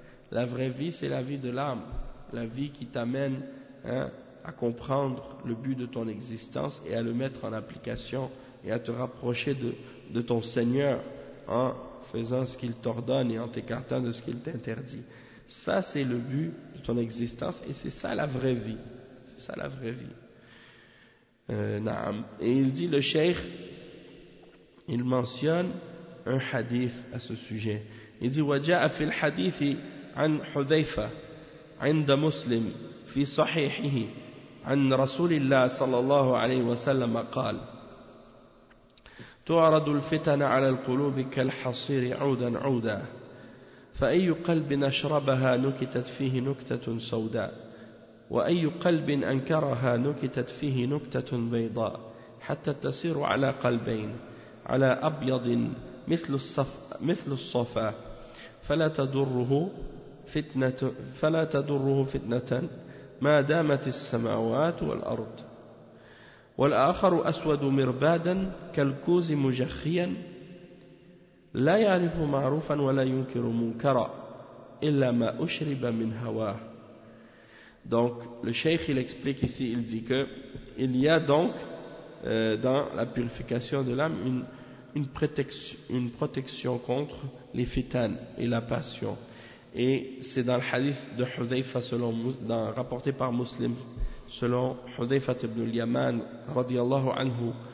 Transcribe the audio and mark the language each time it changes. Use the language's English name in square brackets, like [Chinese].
[French] La vraie vie c'est la vie de l'âme, la vie qui t'amène à comprendre le but de ton existence et à le mettre en application et à te rapprocher de ton Seigneur en faisant ce qu'il t'ordonne et en t'écartant de ce qu'il t'interdit. Ça, c'est le but de ton existence et c'est ça la vraie vie. C'est ça la vraie vie. Et il dit, le cheikh, il mentionne un hadith à ce sujet. Il dit, [Arabic] وَجَاءَ فِي الْحَدِيثِ عَنْ حُذَيْفَةَ عِنْدَ مُسْلِمْ فِي صَحِيحِهِ عَنْ رَسُولِ اللَّهِ صَلَى اللَّهُ عَلَيْهِ وَسَلَّمَ قَالَ تُعْرَضُ الْفِتَنَ عَلَى الْقُلُوبِ كَالْحَصِيرِ عُودًا عُودًا فأي قلب أشربها نكتت فيه نكتة سوداء وأي قلب أنكرها نكتت فيه نكتة بيضاء حتى تسير على قلبين على أبيض مثل الصفا فلا تضره فتنة ما دامت السماوات والأرض والآخر أسود مربادا كالكوز مجخيا لا يعرف معروفا ولا ينكر منكرا إلا ما أشرب من هواه. [French] Donc le cheikh il explique ici, il dit que il y a donc dans la purification de l'âme une protection contre les fitanes et la passion, et c'est dans le hadith de Hudhayfa rapporté par Muslim selon Hudhayfa ibn al-Yaman radiyallahu anhu.